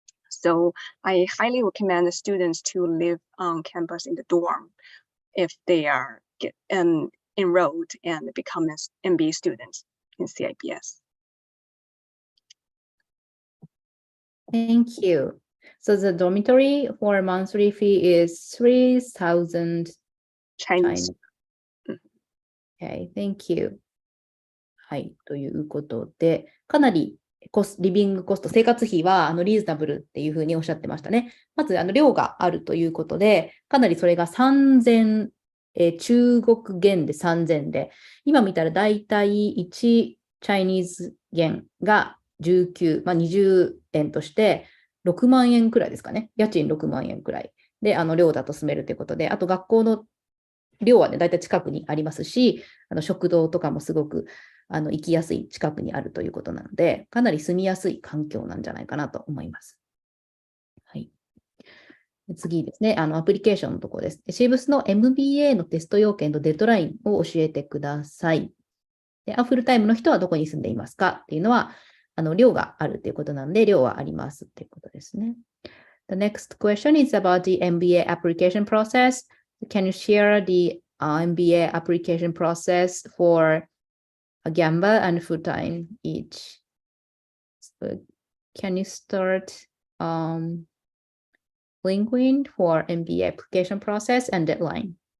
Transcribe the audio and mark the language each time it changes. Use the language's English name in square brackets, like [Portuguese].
[English] So I highly recommend the students to live on campus in the dorm if they are enrolled and become MBA students in Ceibs. Thank you. So the dormitory for monthly fee is 3,000 Chinese. Okay, thank you. [Japanese] はい、ということで、かなりリビングコスト、生活費はリーズナブルっていうふうにおっしゃってましたね。まず量があるということで、かなりそれが3000、中国元で3000で、今見たらだいたい1チャイニーズ元が19、20円として、 6万円くらいですかね。家賃6万円くらいで、寮だと住めるということで、あと学校の寮はね、だいたい近くにありますし、食堂とかもすごく行きやすい近くにあるということなので、かなり住みやすい環境なんじゃないかなと思います。はい。次ですね、アプリケーションのところです。Ceibsの MBA のテスト要件とデッドラインを教えてください。で、フルタイムの人はどこに住んでいますかっていうのは、寮があるということなので、寮はありますということですね。 [English] The next question is about the MBA application process. Can you share the MBA application process for Gamba and full-time each? So can you start linking for MBA application process and deadline?